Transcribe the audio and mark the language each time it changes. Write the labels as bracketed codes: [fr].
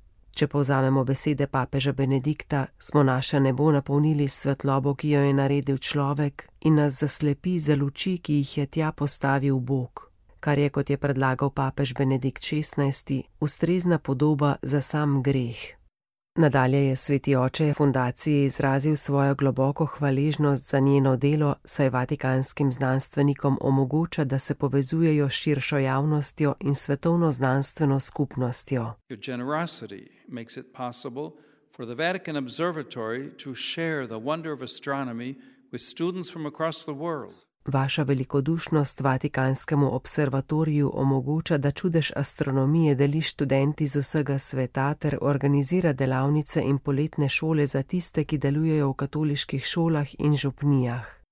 [sl] Če povzamemo besede papeža Benedikta, smo naše nebo napolnili s svetlobo, ki jo je naredil človek in nas zaslepi za luči, ki jih je tja postavil Bog, kar je, kot je predlagal papež Benedikt 16., ustrezna podoba za sam greh. Nadalje je sveti oče fundaciji izrazil svojo globoko hvaležnost za njeno delo, saj vatikanskim znanstvenikom omogoča, da se povezujejo s širšo javnostjo in svetovno znanstveno skupnostjo. [en] Your generosity makes it possible for the Vatican Observatory to share the wonder of astronomy with students from across the world. [sl] Vaša velikodušnost Vatikanskemu observatoriju omogoča, da čudež astronomije deli študenti z vsega sveta ter organizira delavnice in poletne šole za tiste, ki delujejo v katoliških šolah in župnijah.